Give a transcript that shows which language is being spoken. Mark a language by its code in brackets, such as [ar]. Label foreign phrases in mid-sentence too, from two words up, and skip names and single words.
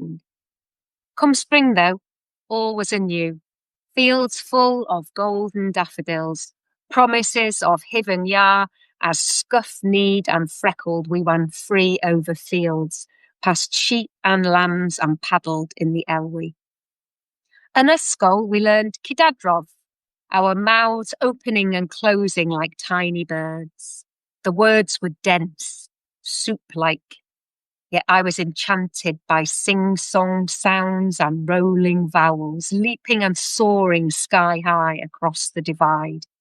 [en] Come spring, though, all was anew. Fields full of golden daffodils, promises of heaven, ya, as scuff-kneed and freckled we ran free over fields, past sheep and lambs and paddled in the Elwy. [cy] Yn ysgol [en] we learned Cydadrodd, our mouths opening and closing like tiny birds. The words were dense, soup-like, yet I was enchanted by sing-song sounds and rolling vowels, leaping and soaring sky-high across the divide.